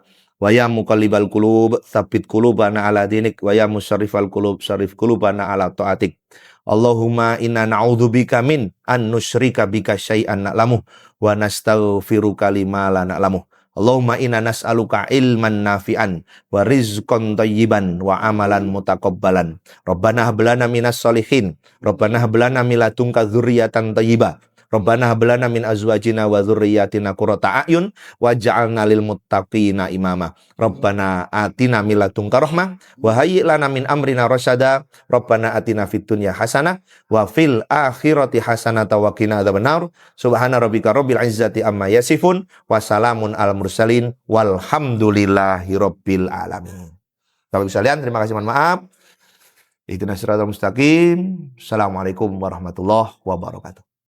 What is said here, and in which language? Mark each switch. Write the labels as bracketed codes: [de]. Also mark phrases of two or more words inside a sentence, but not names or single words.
[ar] ويا مقلب القلوب ثبت قلوبنا على دينك ويا مصرف القلوب صرف قلوبنا على طاعتك. اللهم إنا نعوذ بك من أن نشرك بك شيئا نعلمه ونستغفرك لما لا نعلمه. اللهم إنا نسألك علما نافعا ورزقا طيبا وعملا متقبلا. ربنا هب لنا من الصالحين ربنا هب لنا من لدنك ذرية طيبة. ربنا هب لنا من أزواجنا وذرياتنا قرة أعين واجعلنا للمتقين إماما. ربنا آتنا من لدنك رحمة وهيئ لنا من أمرنا رشدا. ربنا آتنا في الدنيا حسنة وفي الآخرة حسنة وقنا عذاب النار. سبحان ربك رب العزة عما يصفون وسلام على المرسلين والحمد لله رب العالمين. [id] Bapak sekalian, terima kasih, mohon maaf. [ar] اهدنا الصراط المستقيم السلام عليكم ورحمة الله وبركاته.